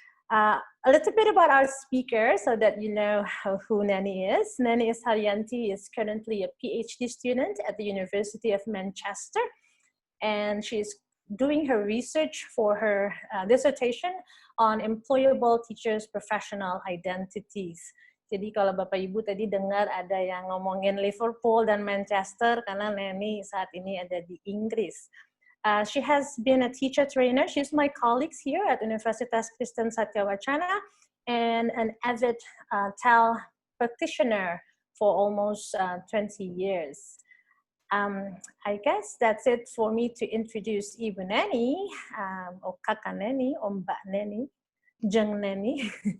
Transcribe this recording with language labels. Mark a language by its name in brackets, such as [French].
[English] A little bit about our speaker so that you know who Neni is. Neni Isharyanti is currently a PhD student at the University of Manchester, and she's doing her research for her dissertation on employable teachers' professional identities. [Indonesian] Jadi kalau Bapak Ibu tadi dengar ada yang ngomongin Liverpool dan Manchester karena Neni saat ini ada di Inggris. [English] She has been a teacher trainer. She's my colleagues here at Universitas Kristen Satyawacana and an avid TEL practitioner for almost 20 years. I guess that's it for me to introduce Ibu Neni, or Kakak Neni, or Mbak Neni, Jeng Neni.